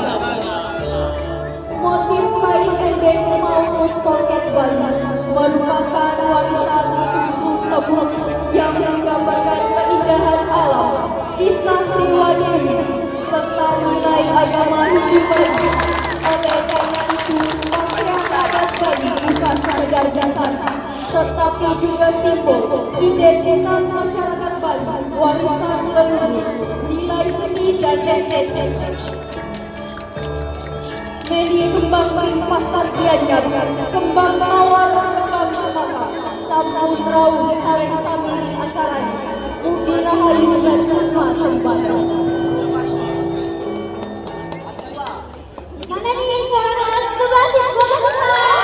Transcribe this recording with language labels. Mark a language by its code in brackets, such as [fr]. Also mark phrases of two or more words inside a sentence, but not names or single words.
[id] Motif kain endek maupun songket Bali merupakan warisan turun temurun yang menggambarkan keindahan alam, kisah Dewa Dewi, serta nilai agama Hindu Bali. Oleh karena itu, pakaian adat Bali bukan sekedar busana, tetapi juga simbol identitas masyarakat Bali, warisan leluhur, nilai seni dan estetik. [ban] Meli kembang pasar Gianyar, kembang mawar, kembang cemara, sampun raus sareng samiri acaranya, Budi Rahayu dan Sukma Sembada. [id] Mana nih suara kelas 11 yang bagus sekali.